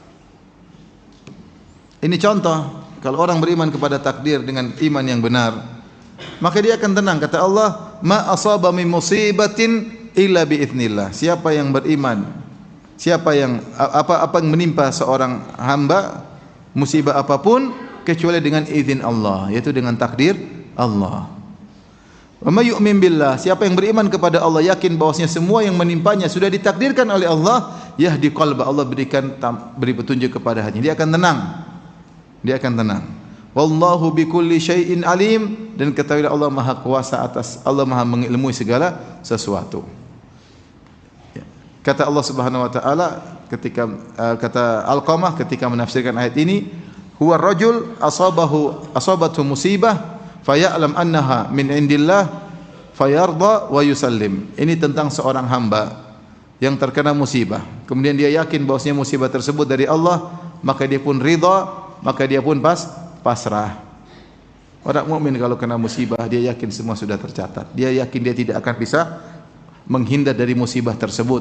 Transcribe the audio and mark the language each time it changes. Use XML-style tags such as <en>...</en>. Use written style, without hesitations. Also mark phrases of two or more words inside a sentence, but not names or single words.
<id>Ini contoh, kalau orang beriman kepada takdir dengan iman yang benar, maka dia akan tenang. Kata Allah,</id> <ar>ما أصاب من مصيبة إلا بإذن الله.</ar> <id>Siapa yang beriman, siapa yang apa yang menimpa seorang hamba, musibah apapun, kecuali dengan izin Allah, yaitu dengan takdir Allah.</id> <ar>ومن يؤمن بالله,</ar> <id>siapa yang beriman kepada Allah, yakin bahwasanya semua yang menimpanya sudah ditakdirkan oleh Allah,</id> <ar>يهد قلبه,</ar> <id>Allah beri petunjuk kepada hatinya, dia akan tenang. Dia akan tenang.</id> <ar>والله بكل شيء عليم,</ar> <id>dan ketahuilah Allah Maha kuasa atas, Allah Maha mengilmui segala sesuatu. Ya. Kata Allah</id> <ar>سبحانه وتعالى</ar> <id>ketika kata Alqamah ketika menafsirkan ayat ini,</id> <ar>هو رجل أصابته مصيبة فيعلم أنها من عند الله فيرضى ويسلم.</ar> <id>Ini tentang seorang hamba yang terkena musibah, kemudian dia yakin bahwasanya musibah tersebut dari Allah, maka dia pun ridha, maka dia pun pasrah. Orang mukmin kalau kena musibah, dia yakin semua sudah tercatat. Dia yakin dia tidak akan bisa menghindar dari musibah tersebut.</id>